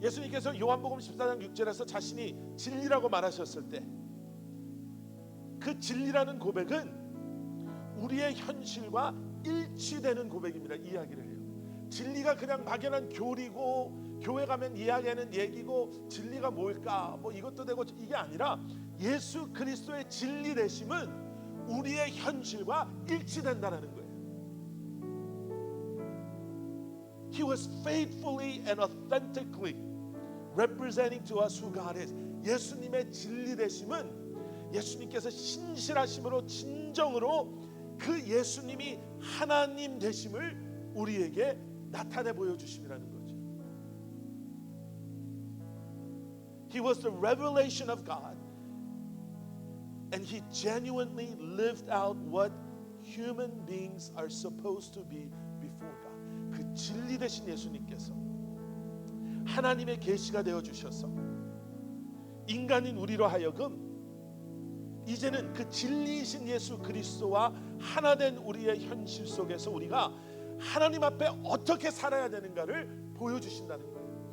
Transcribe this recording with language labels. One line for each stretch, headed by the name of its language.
Korean: 예수님께서 요한복음 14장 6절에서 자신이 진리라고 말하셨을 때 그 진리라는 고백은 우리의 현실과 일치되는 고백입니다. 이야기를 해요. 진리가 그냥 막연한 교리고 교회 가면 이야기하는 얘기고 진리가 뭘까 뭐 이것도 되고 이게 아니라 예수 그리스도의 진리 되심은 우리의 현실과 일치된다는 거예요.
English: He was faithfully and authentically representing to us who God is.
Korean: 예수님의 진리 되심은 예수님께서 신실하심으로 진정으로 그 예수님이 하나님 되심을 우리에게 나타내 보여주심이라는 거죠.
English: He was the revelation of God, and he genuinely lived out what human beings are supposed to be before God.
Korean: 그 진리 되신 예수님께서 하나님의 계시가 되어 주셔서 인간인 우리로 하여금 이제는 그 진리이신 예수 그리스도와 하나 된 우리의 현실 속에서 우리가 하나님 앞에 어떻게 살아야 되는가를 보여주신다는 거예요.